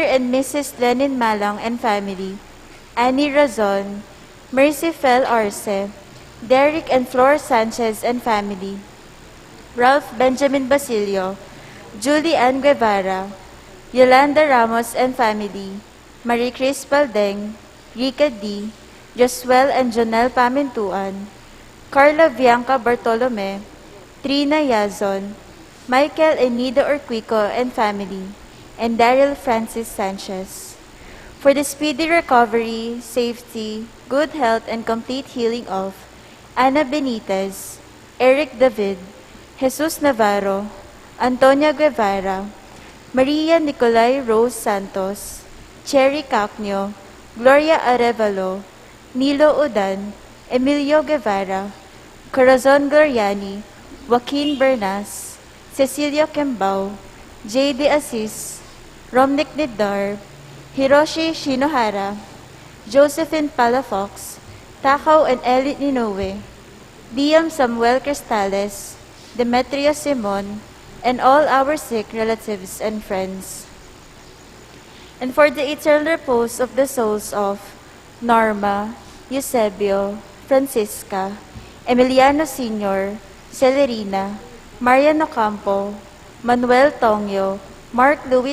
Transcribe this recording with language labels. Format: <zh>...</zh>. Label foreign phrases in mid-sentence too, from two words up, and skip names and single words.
<en>and Mrs. Lenin Malang and family, Annie Razon, Mercy Fel Arce, Derek and Flor Sanchez and family, Ralph Benjamin Basilio, Julie Ann Guevara, Yolanda Ramos and family, Marie Chris Paldeng, Rika D., Josuel and Jonel Pamintuan, Carla Bianca Bartolome, Trina Yazon, Michael and Nida Urquico and family, and Daryl Francis Sanchez. For the speedy recovery, safety, good health, and complete healing of Ana Benitez, Eric David, Jesus Navarro, Antonia Guevara, Maria Nicolay Rose Santos, Cherry Cacnio, Gloria Arevalo, Nilo Udan, Emilio Guevara, Corazon Gloriani, Joaquin Bernas, Cecilia Kembao, J. De Assis, Romnick Nidar, Hiroshi Shinohara, Josephine Palafox, Takaw and Ellie Ninoue, Liam Samuel Cristales, Demetria Simon, and all our sick relatives and friends. And for the eternal repose of the souls of Norma, Eusebio, Francisca, Emiliano Sr., Celerina, Marian Ocampo, Manuel Tongyo, Mark Louis</en>